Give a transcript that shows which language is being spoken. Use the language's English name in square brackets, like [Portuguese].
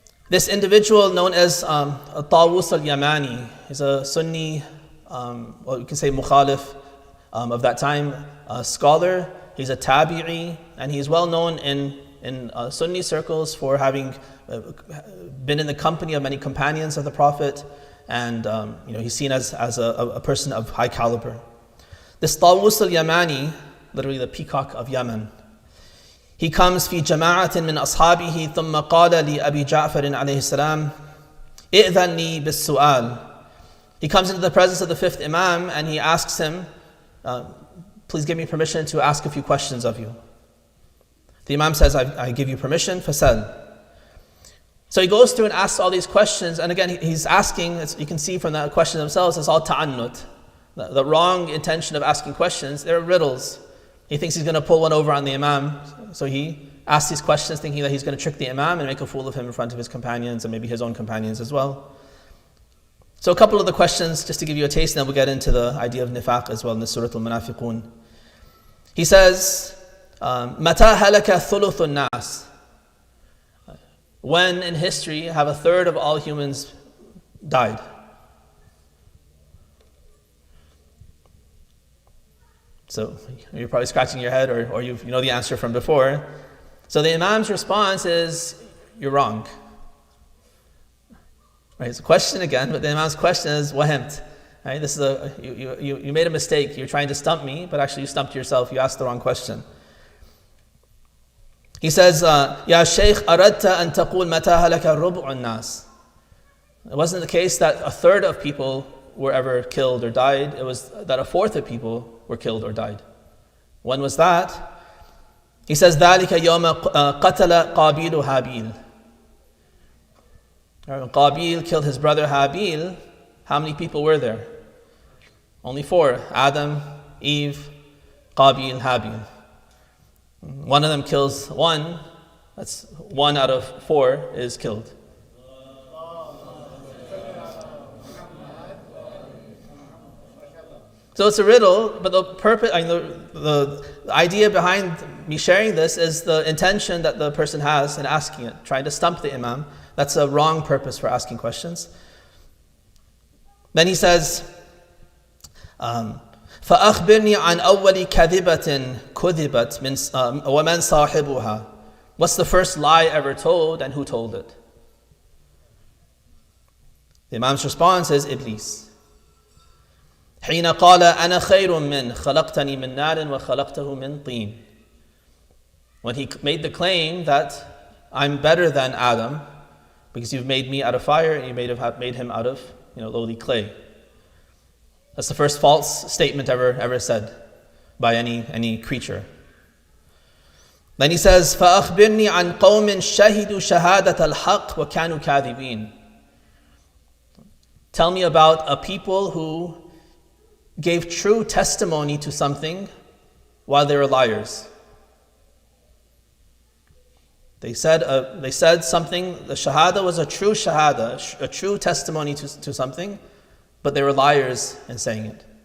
[English] This individual known as Tawus al-Yamani is a Sunni, you can say mukhalif of that time, a scholar. He's a tabi'i, and he's well known in Sunni circles for having been in the company of many companions of the Prophet, and he's seen as a person of high caliber. This Tawus al-Yamani, literally the peacock of Yemen, he comes [Arabic] في جماعة من أصحابه ثم قال لأبي جعفر عليه السلام إذن لي بالسؤال. [English] He comes into the presence of the fifth Imam and he asks him, please give me permission to ask a few questions of you. The Imam says, I give you permission, fasal. So he goes through and asks all these questions, and again he's asking, you can see from the questions themselves, it's all ta'annut. The wrong intention of asking questions, they're riddles. He thinks he's going to pull one over on the Imam, so he asks these questions thinking that he's going to trick the Imam and make a fool of him in front of his companions and maybe his own companions as well. So a couple of the questions, just to give you a taste, and then we'll get into the idea of nifaq as well in the Surah Al-Munafiqun. He says, [Arabic] مَتَى هَلَكَ ثُلُثُ النَّاسِ. [English] When in history have a third of all humans died? So you're probably scratching your head, or you know the answer from before. So the Imam's response is, you're wrong. Right, it's a question again, but the Imam's question is wahimt. Right, this is you made a mistake. You're trying to stump me, but actually you stumped yourself. You asked the wrong question. He says, [Arabic] Ya Shayk aradta an taqul mata halaka rub'un nas. [English] It wasn't the case that a third of people were ever killed or died. It was that a fourth of people were killed or died. When was that? He says, [Arabic] ذَلِكَ يَوْمَ قَتَلَ قَابِيلُ هَابِيلُ. [English] When Qabil killed his brother Habil, how many people were there? Only 4. Adam, Eve, Qabil, Habil. One of them kills one. That's 1 out of 4 is killed. So it's a riddle, but the purpose, the idea behind me sharing this is the intention that the person has in asking it, trying to stump the Imam. That's a wrong purpose for asking questions. Then he says, [Arabic] فَأَخْبِرْنِي عَنْ أَوَّلِ كَذِبَةٍ كُذِبَتْ وَمَنْ صَاحِبُهَا. [English] What's the first lie ever told and who told it? The Imam's response is Iblis. [Arabic] حين قال أنا خير من خلقتني من نار وخلقته من طين. [English] When he made the claim that I'm better than Adam because you've made me out of fire and you made him out of lowly clay. That's the first false statement ever said by any creature. Then he says [Arabic] فأخبرني عن قوم شهدوا شهادة الحق وكانوا كاذبين. [English] Tell me about a people who gave true testimony to something while they were liars. They said something, the shahada was a true shahada, a true testimony to something, but they were liars in saying it.